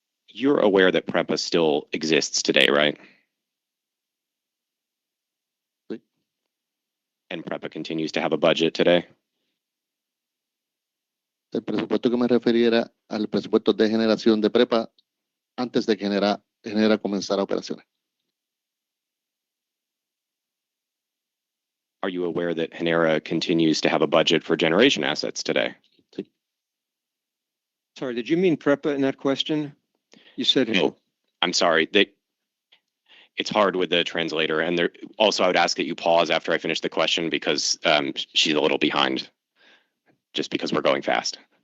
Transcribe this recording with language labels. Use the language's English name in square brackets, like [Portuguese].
[English] You're aware that PREPA still exists today, right? [Spanish] Sí. [English] And PREPA continues to have a budget today? [Spanish] El presupuesto que me refería era al presupuesto de generación de prepa antes de que Genera comenzara operaciones. [English] Are you aware that Genera continues to have a budget for generation assets today? [Spanish] Sí. [English] Sorry, did you mean PREPA in that question? You said No, I'm sorry. It's hard with the translator, and there. Also, I would ask that you pause after I finish the question because she's a little behind, just because we're going fast.